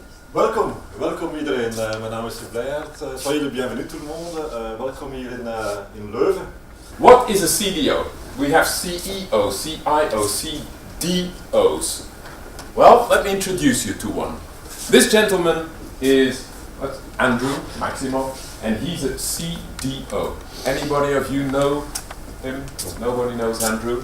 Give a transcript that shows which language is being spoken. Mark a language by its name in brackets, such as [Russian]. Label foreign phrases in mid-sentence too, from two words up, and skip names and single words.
[Dutch] Welkom iedereen. Mijn naam is Blijhaert. [French] Soyez le bienvenu tout le monde. [Dutch] Welkom hier in Leuven. [English] What is a CDO? We have CEOs, CIOs, CDOs. Well, let me introduce you to one. This gentleman is Andrew Maximov, and he's a CDO. Anybody of you know him? Nobody knows Andrew?